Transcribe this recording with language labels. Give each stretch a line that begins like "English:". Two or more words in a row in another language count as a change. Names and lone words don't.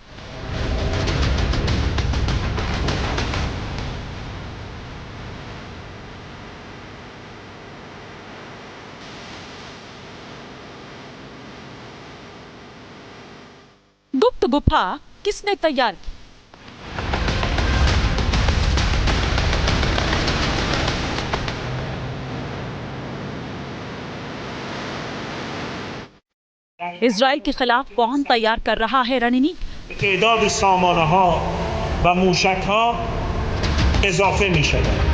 Hindi: गुप्त गुफा किसने तैयार की? इजराइल के खिलाफ कौन तैयार कर रहा है रणनीति?
Persian: تعداد سامانه‌ها و موشک‌ها اضافه می‌شود.